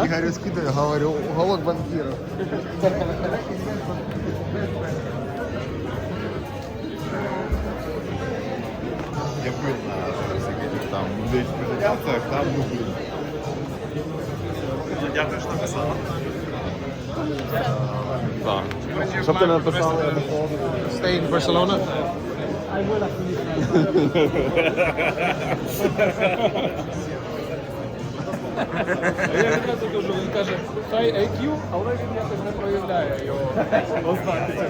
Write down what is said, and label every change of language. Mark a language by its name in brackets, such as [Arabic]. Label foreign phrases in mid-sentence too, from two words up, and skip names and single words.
[Russian] Игорю скидываю, говорю, уголок банкира. Я был на всяких там презентациях, там был. [Ukrainian] Дякую, що написала. Так. Що б ти написав? [English] Stay in Barcelona? [Ukrainian] Я відразу кажу, він каже, хай IQ, але він якось не проявляє його ознаки.